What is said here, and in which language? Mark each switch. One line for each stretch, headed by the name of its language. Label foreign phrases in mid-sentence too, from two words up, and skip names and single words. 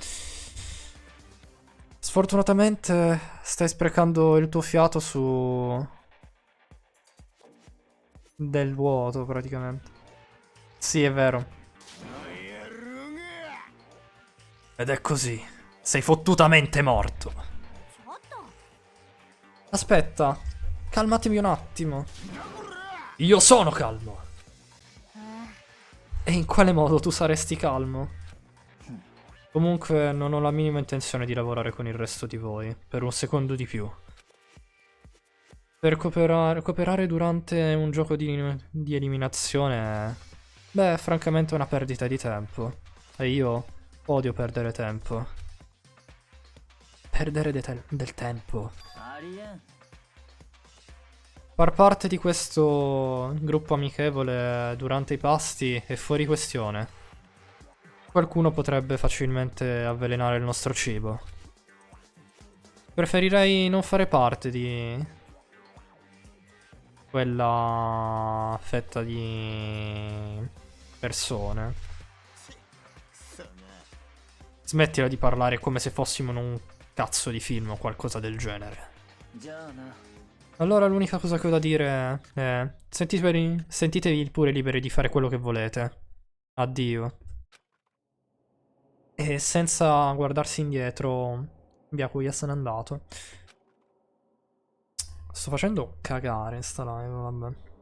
Italian: Sfortunatamente stai sprecando il tuo fiato su... del vuoto, praticamente. Sì, è vero. Ed è così. Sei fottutamente morto.
Japanese: ちょっと
Italian: Aspetta. Calmatevi un attimo. Io sono calmo. E in quale modo tu saresti calmo? Comunque non ho la minima intenzione di lavorare con il resto di voi. Per un secondo di più. Per cooperare durante un gioco di eliminazione... Beh, francamente è una perdita di tempo. E io odio perdere tempo. Perdere del tempo.
Japanese: ありえん
Italian: Far parte di questo gruppo amichevole durante i pasti è fuori questione. Qualcuno potrebbe facilmente avvelenare il nostro cibo. Preferirei non fare parte di quella fetta di persone. Smettila di parlare come se fossimo in un cazzo di film o qualcosa del genere.
Japanese: じゃあな
Italian: Allora l'unica cosa che ho da dire è sentitevi pure liberi di fare quello che volete. Addio. E senza guardarsi indietro, Byakuya se n'è andato. Sto facendo cagare in sta live, vabbè.